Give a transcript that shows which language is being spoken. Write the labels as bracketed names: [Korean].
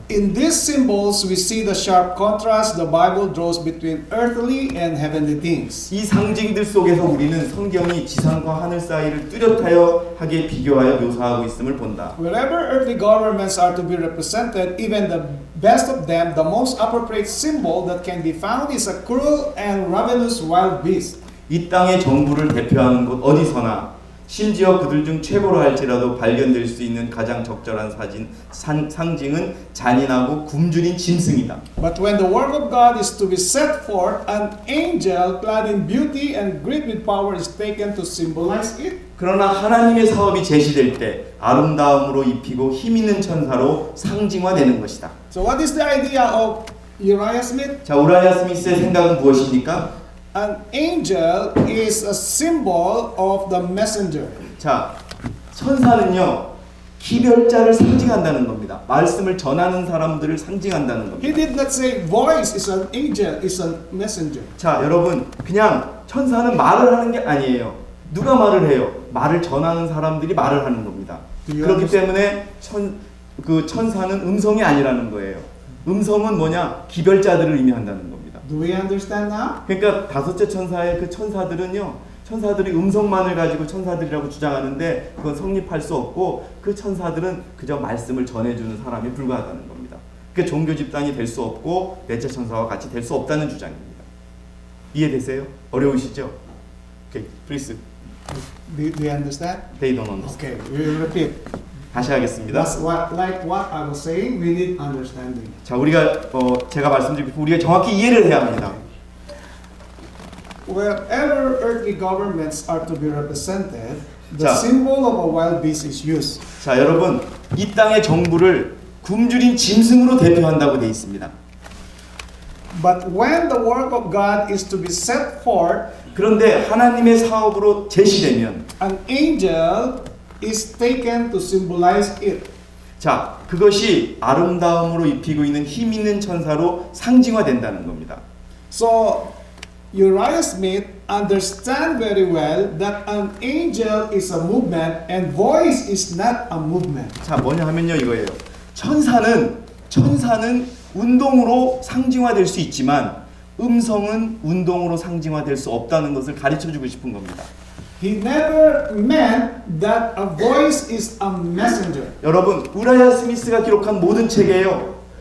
[English] In these symbols, we see the sharp contrast the Bible draws between earthly and heavenly things. [Korean] 이 상징들 속에서 우리는 성경이 지상과 하늘 사이를 뚜렷하여 하게 비교하여 묘사하고 있음을 본다. [English] Wherever earthly governments are to be represented, even the best of them, the most appropriate symbol that can be found is a cruel and ravenous wild beast. [Korean] 이 땅의 정부를 대표하는 곳 어디서나 심지어 그들 중 최고로 할지라도 발견될 수 있는 가장 적절한 상징은 잔인하고 굶주린 짐승이다. [English] But when the work of God is to be set forth, an angel clad in beauty and great with power is taken to symbolize it. [Korean] 그러나 하나님의 사업이 제시될 때 아름다움으로 입히고 힘 있는 천사로 상징화되는 것이다. [English] So what is the idea of Uriah Smith? [Korean] 자, 우라이아 스미스의 생각은 무엇입니까? [English] An angel is a symbol of the messenger. [Korean] 자, 천사는요 기별자를 상징한다는 겁니다. 말씀을 전하는 사람들을 상징한다는 겁니다. [English] He did not say voice is an angel, is a messenger. [Korean] 자, 여러분 그냥 천사는 말을 하는 게 아니에요. 누가 말을 해요? 말을 전하는 사람들이 말을 하는 겁니다. 그렇기 때문에 천사는 음성이 아니라는 거예요. 음성은 뭐냐? 기별자들을 의미한다는 겁니다. [English] Do we understand now? [Korean] 그러니까 다섯째 천사의 그 천사들은요, 천사들이 음성만을 가지고 천사들이라고 주장하는데 그건 성립할 수 없고 그 천사들은 그저 말씀을 전해주는 사람이 불과하다는 겁니다. 그러니까 종교 집단이 될 수 없고 넷째 천사와 같이 될 수 없다는 주장입니다. 이해되세요? 어려우시죠? 오케이, [English] please. Do you understand? They don't understand. Okay, we will repeat. [Korean] 다시 하겠습니다. [English] That's like what I was saying. We need understanding. [Korean] 자, 우리가 제가 말씀드리고 우리가 정확히 이해를 해야 합니다. [English] Wherever earthly governments are to be represented, the [Korean] 자. [English] symbol of a wild beast is used. [Korean] 자, 여러분, 이 땅의 정부를 굶주린 짐승으로 대표한다고 되어 있습니다. [English] But when the work of God is to be set forth, [Korean] 그런데 하나님의 사업으로 제시되면 [English] an angel is taken to symbolize it. [Korean] 자, 그것이 아름다움으로 입히고 있는 힘 있는 천사로 상징화된다는 겁니다. [English] So Uriah Smith understand very well that an angel is a movement and voice is not a movement. [Korean] 자, 뭐냐 하면요, 이거예요. 천사는 운동으로 상징화될 수 있지만 음성은 운동으로 상징화될 수 없다는 것을 가르쳐 주고 싶은 겁니다. [English] He never meant that a voice is a messenger. [Korean] 여러분, 우라야 스미스가 기록한 모든 책에요.